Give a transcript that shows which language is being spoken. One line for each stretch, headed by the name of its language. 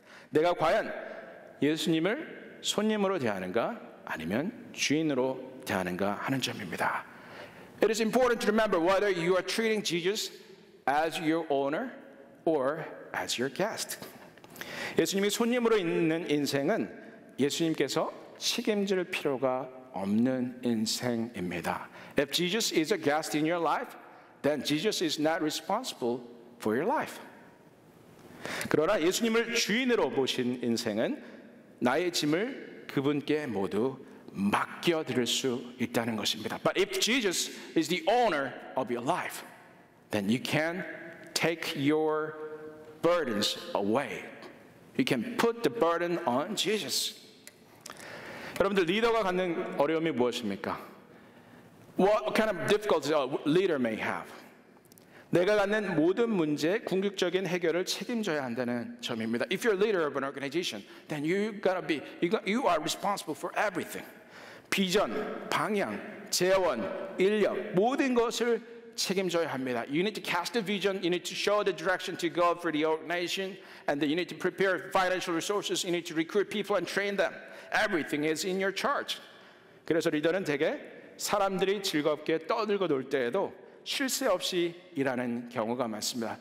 Korean: 내가 과연 예수님을 손님으로 대하는가 아니면 주인으로 대하는가 하는 점입니다.
English: It is important to remember whether you are treating Jesus as your owner or as your guest.
Korean: 예수님이 손님으로 있는 인생은 예수님께서 책임질 필요가 없는 인생입니다.
English: If Jesus is a guest in your life, then Jesus is not responsible for your life.
Korean: 그러나 예수님을 주인으로 모신 인생은 나의 짐을 그분께 모두 맡겨드릴 수 있다는 것입니다.
English: But if Jesus is the owner of your life, then you can take your burdens away. You can put the burden on Jesus.
Korean: 여러분들 리더가 갖는 어려움이 무엇입니까?
English: What kind of difficulties a leader may have?
Korean: 내가 갖는 모든 문제의 궁극적인 해결을 책임져야 한다는 점입니다.
English: If you're a leader of an organization, then you are responsible for everything.
Korean: 비전, 방향, 재원, 인력 모든 것을 책임져야 합니다.
English: You need to cast the vision, you need to show the direction to go for the organization, and then you need to prepare financial resources, you need to recruit people and train them. Everything is in your charge.
Korean: 그래서 리더는 대개 사람들이 즐겁게 떠들고 놀 때에도 쉴 새 없이 일하는 경우가 많습니다.